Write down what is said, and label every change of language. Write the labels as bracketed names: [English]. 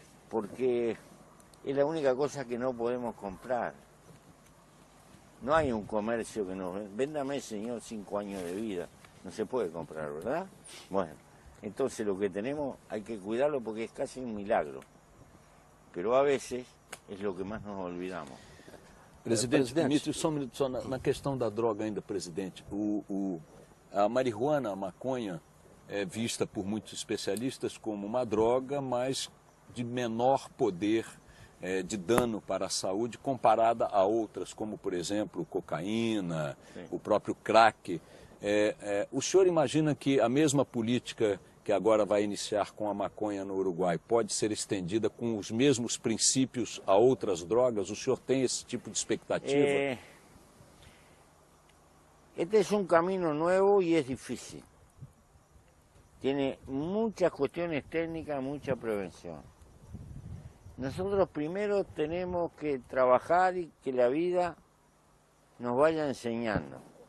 [Spanish] Porque es la única cosa que no podemos comprar. No hay un comercio que nos... Véndame, señor, 5 años de vida. No se puede comprar, ¿verdad? Bueno, entonces lo que tenemos hay que cuidarlo porque es casi un milagro. Pero a veces es lo que más nos olvidamos. [Portuguese] Presidente, permite só um minuto só na questão da droga ainda, presidente. A marihuana, a maconha, é vista por muitos especialistas como uma droga, mas de menor poder de dano para a saúde comparada a outras, como, por exemplo, cocaína, sim, o próprio crack. O senhor imagina que a mesma política que agora vai iniciar com a maconha no Uruguai pode ser estendida com os mesmos princípios a outras drogas? O senhor tem esse tipo de expectativa? [Spanish] Este es un camino nuevo y es difícil. Tiene muchas cuestiones técnicas, mucha prevención. Nosotros primero tenemos que trabajar y que la vida nos vaya enseñando.